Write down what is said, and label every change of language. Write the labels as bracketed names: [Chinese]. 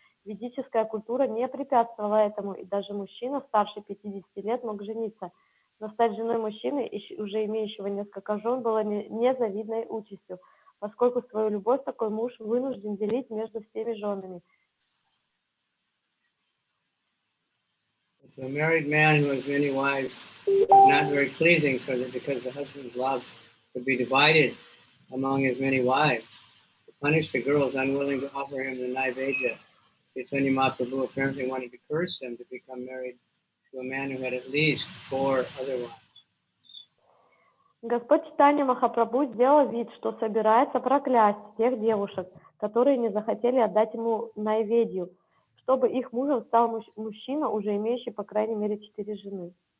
[Russian] Ведическая культура не препятствовала этому, и даже мужчина старше 50 лет мог жениться. Но стать женой мужчины, уже имеющего несколько жен, было незавидной участью, поскольку свою любовь такой муж вынужден делить между всеми женами. [English] So a married man who has many wives is not very pleasing, because the husband's love would be divided among his many wives. To punish the girls unwilling to offer him the Naivedya, Caitanya-Mahaprabhu apparently wanted to curse them to become married to a man who had at least 4 other wives. [Russian] Господь Чайтанья Махапрабху сделал вид, что собирается проклясть тех девушек, которые не захотели отдать ему найведью, чтобы их мужем стал мужчина, уже имеющий по крайней мере 4 жены.